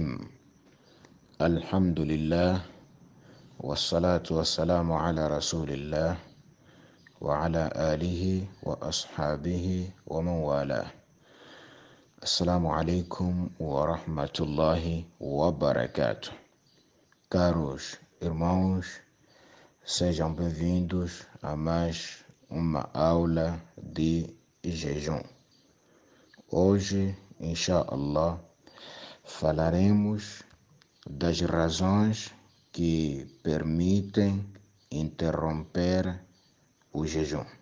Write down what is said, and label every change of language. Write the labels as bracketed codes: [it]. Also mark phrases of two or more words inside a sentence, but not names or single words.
[ar] الحمد لله والصلاة والسلام على رسول الله وعلى آله وأصحابه ومن والاه. السلام عليكم ورحمة الله وبركاته. [pt] Caros irmãos, sejam bem-vindos a mais uma aula de jejum. Hoje, inshallah, falaremos das razões que permitem interromper o jejum.